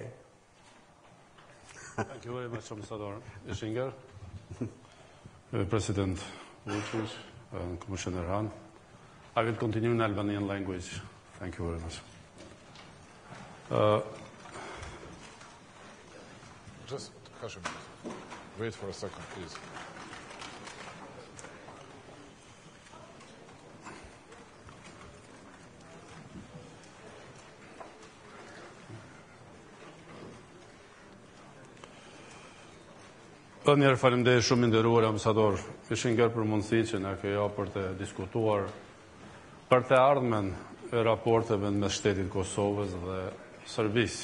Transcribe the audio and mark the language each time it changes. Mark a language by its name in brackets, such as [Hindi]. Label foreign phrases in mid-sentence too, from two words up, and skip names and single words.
[English] Thank you very much, Ambassador Ischinger, President Vuçiq, and Commissioner Hahn. I will continue in Albanian language. Thank you very much. Just, Hashim, wait for a second, please. [Albanian] Njerë faleminderit shumë nderuar ambasador Ischinger për mundësinë që na ka japur për të diskutuar për të ardhmen e raporteve mes shtetit Kosovës dhe Serbisë.